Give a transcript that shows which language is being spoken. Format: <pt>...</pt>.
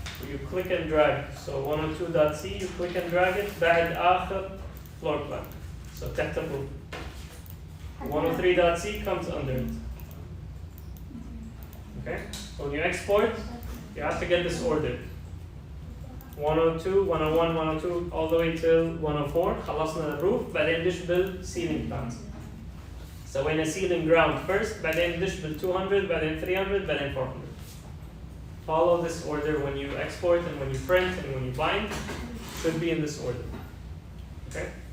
<en>You click and drag. So 102.c you click and drag it</en> <ar>بعد آخر</ar> <en>floor plan. So</en> <ar>تحته فوق.</ar> <en>103.c comes under it. Okay? So when you export, you have to get this order. 102, 101, 102, all the way till 104.</en> <ar>خلصنا الروف بعدين ندش بالceiling plans. سوينا</ar> <en>ceiling ground first</en> <ar>بعدين ندش بال 200 بعدين 300 بعدين 400.</ar> <en>Follow this order when you export and when you print and when you bind. Should be in this order. Okay?</en>